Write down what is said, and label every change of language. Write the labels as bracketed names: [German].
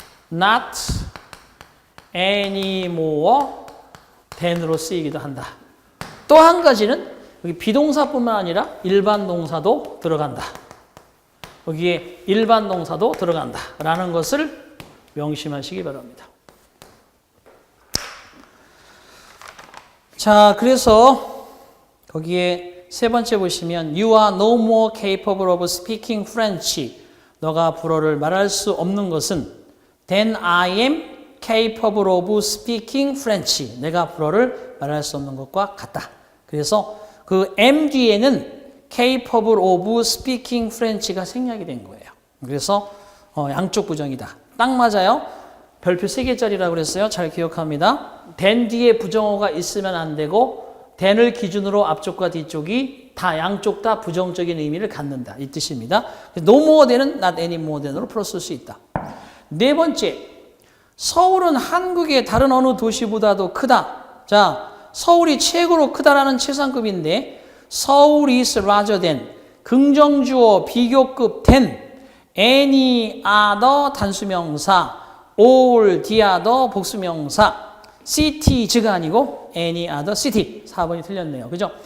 [Korean] not anymore than으로 쓰이기도 한다. 또 한 가지는 여기 비동사뿐만 아니라 일반 동사도 들어간다. 거기에 일반 동사도 들어간다라는 것을 명심하시기 바랍니다. 자, 그래서 거기에 세 번째 보시면 [English] You are no more capable of speaking French. [Korean] 너가 불어를 말할 수 없는 것은 [English] Then I am capable of speaking French. [Korean] 내가 불어를 말할 수 없는 것과 같다. 그래서 그 am 뒤에는 capable of speaking French가 생략이 된 거예요. 그래서 양쪽 부정이다. 딱 맞아요. 별표 3개짜리라고 그랬어요. 잘 기억합니다. then 뒤에 부정어가 있으면 안 되고 then을 기준으로 앞쪽과 뒤쪽이 다 양쪽 다 부정적인 의미를 갖는다. 이 뜻입니다. no more than은 not any more than으로 풀었을 수 있다. 네 번째, 서울은 한국의 다른 어느 도시보다도 크다. 자, 서울이 최고로 크다라는 최상급인데 서울 is larger than 긍정주어 비교급 than any other 단수명사 all the other 복수명사 city즈가 아니고 any other city 4번이 틀렸네요. 그죠?